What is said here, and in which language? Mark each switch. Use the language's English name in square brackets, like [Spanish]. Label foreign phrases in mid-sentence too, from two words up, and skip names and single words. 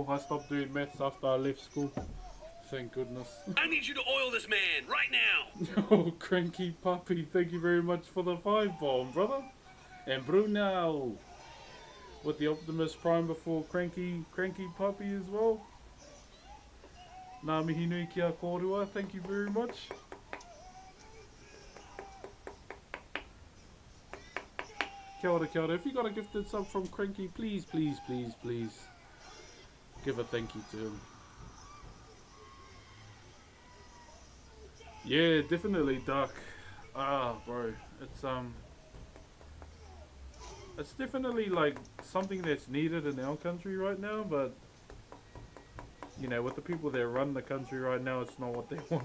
[English] I stopped doing maths after I left school. Thank goodness. I need you to oil this man right now. Oh, Cranky Puppy, thank you very much for the 5 bomb, brother. And Bruno with the Optimus Prime before Cranky Puppy as well. [Māori] Ngā mihi nui ki a kōrua, [English] thank you very much. [Māori] Kia ora, kia ora. [English] If you got a gifted sub from Cranky, please give a thank you to him. Yeah, definitely, Duck. Ah, bro, it's definitely like something that's needed in our country right now, but you know, with the people that run the country right now, it's not what they want.